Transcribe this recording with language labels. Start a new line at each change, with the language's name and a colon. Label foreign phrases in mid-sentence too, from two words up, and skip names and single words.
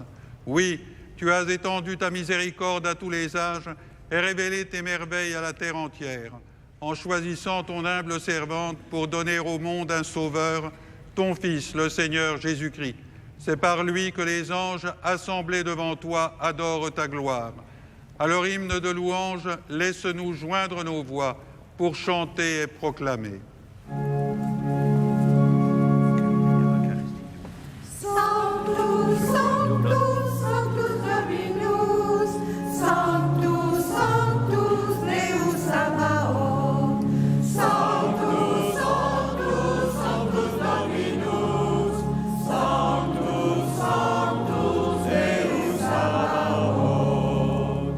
French: Oui, tu as étendu ta miséricorde à tous les âges et révélé tes merveilles à la terre entière, en choisissant ton humble servante pour donner au monde un sauveur, ton Fils, le Seigneur Jésus-Christ. C'est par lui que les anges, assemblés devant toi, adorent ta gloire. À leur hymne de louange, laisse-nous joindre nos voix pour chanter et proclamer.
Latin: Sanctus, Sanctus, Sanctus Dominus, Sanctus, Sanctus Deus Sabaoth. Sanctus, Sanctus, Sanctus Dominus, Sanctus, Sanctus Deus Sabaoth.